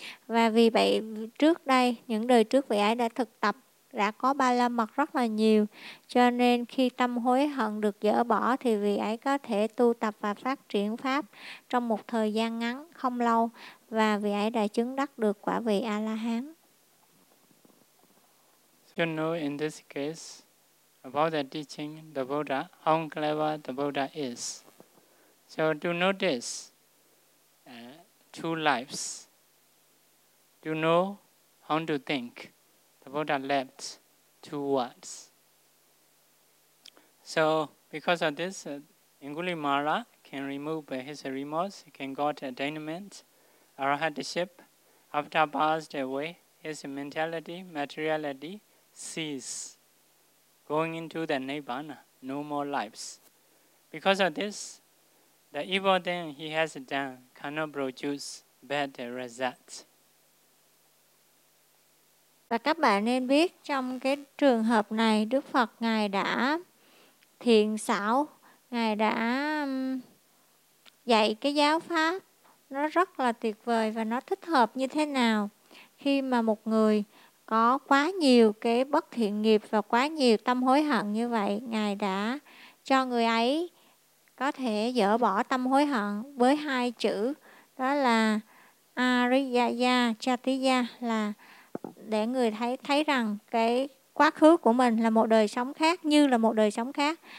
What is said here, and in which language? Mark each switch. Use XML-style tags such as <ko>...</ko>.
<vi>Và vì vậy trước đây, những đời trước vị ấy đã thực tập, đã có ba la mật rất là nhiều. Cho nên khi tâm hối hận được dỡ bỏ thì vị ấy có thể tu tập và phát triển pháp trong một thời gian ngắn, không lâu. Và vị ấy đã chứng đắc được quả vị A-la-hán.</vi> <en>You know, in this case, about the teaching, the Buddha, how clever the Buddha is. So to know this, two lives, to know how to think, the Buddha left two words. So because of this, Angulimala can remove his remorse, he can got attainment, arahatship. After passed away, his mentality, materiality, cease going into the Nibbana, no more lives. Because of this, the evil thing he has done cannot produce bad results.</en> <vi>Và các bạn nên biết trong cái trường hợp này, Đức Phật Ngài đã thiện xảo, Ngài đã dạy cái giáo pháp nó rất là tuyệt vời và nó thích hợp như thế nào. Khi mà một người có quá nhiều cái bất thiện nghiệp và quá nhiều tâm hối hận như vậy, Ngài đã cho người ấy có thể dỡ bỏ tâm hối hận với hai chữ, đó là Ariyaya Chatiya, là để người thấy rằng cái quá khứ của mình là một đời sống khác, như là một đời sống khác.</vi>